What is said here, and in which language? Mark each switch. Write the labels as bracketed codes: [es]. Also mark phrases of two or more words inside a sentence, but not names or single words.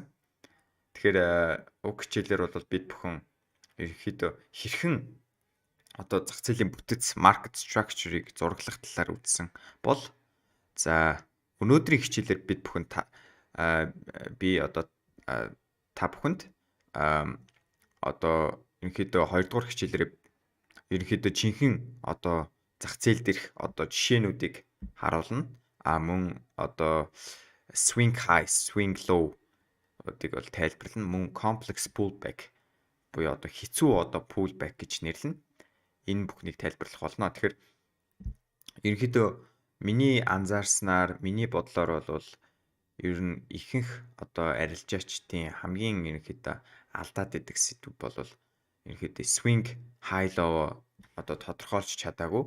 [mn] Тэгэхээр уг хичээлээр бол бид бүхэн ерөнхийдөө хэрхэн одоо зах зээлийн бүтэц [en] market structure- [mn] ыг зураглах талаар үзсэн бол за өнөөдрийн хичээлээр бид бүхэн би одоо та бүхэнд одоо ерөнхийдөө 2 дугаар хичээлээр ерөнхийдөө жинхэнэ одоо зах зээл дээрх одоо жишээнүүдийг харуулна. Мөн одоо [en] swing high, swing low [mn] одыг бол тайлбарлана. Мөн [en] complex pullback [mn] буюу одоо хэцүү одоо pullback гэж нэрлэнэ. Энэ бүхнийг тайлбарлах болно. Тэгэхээр ерөнхийдөө миний анзаарснаар, миний бодлоор бол ер нь ихэнх одоо арилжаачдын хамгийн ерөнхийдөө алдаад идэг сэдв бол ерөнхийдөө [en] swing high low [mn] одоо тодорхойлж чадаагүй.